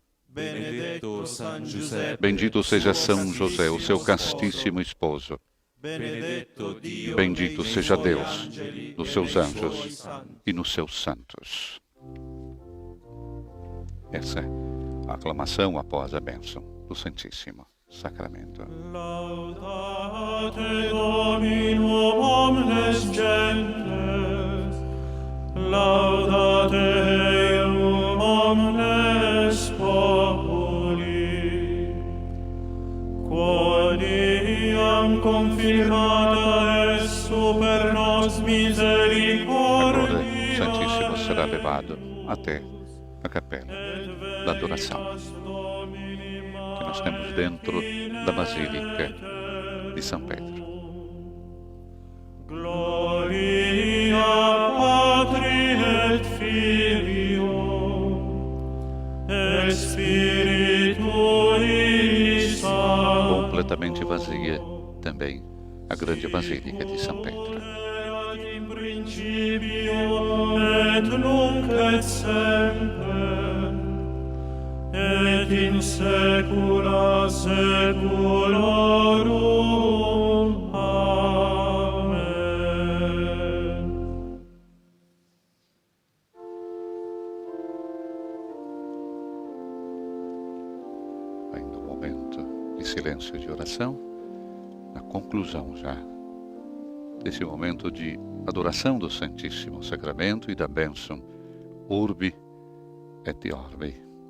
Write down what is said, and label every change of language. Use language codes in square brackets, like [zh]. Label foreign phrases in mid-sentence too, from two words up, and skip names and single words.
[pt] Bendito seja São José, o seu castíssimo esposo. Bendito seja Deus nos seus anjos e nos seus santos. Essa é a aclamação após a bênção do Santíssimo Sacramento. [la] Laudate Dominum omnes gentes, laudate Deum omnes populi, quoniam confirmata est super nos misericordia. [pt] Agora o Santíssimo será levado até a capela da adoração, que nós temos dentro da Basílica de São Pedro. [la] Gloria Patri et Filio et Spiritui Sancto. [pt] Completamente vazia também a grande Basílica de São Pedro. [la] In principio et nunc et semper et in saecula saeculorum. Amen. [pt] Ainda um momento de silêncio e de oração, na conclusão já desse momento de adoração do Santíssimo Sacramento e da bênção [la] Urbi et Orbi.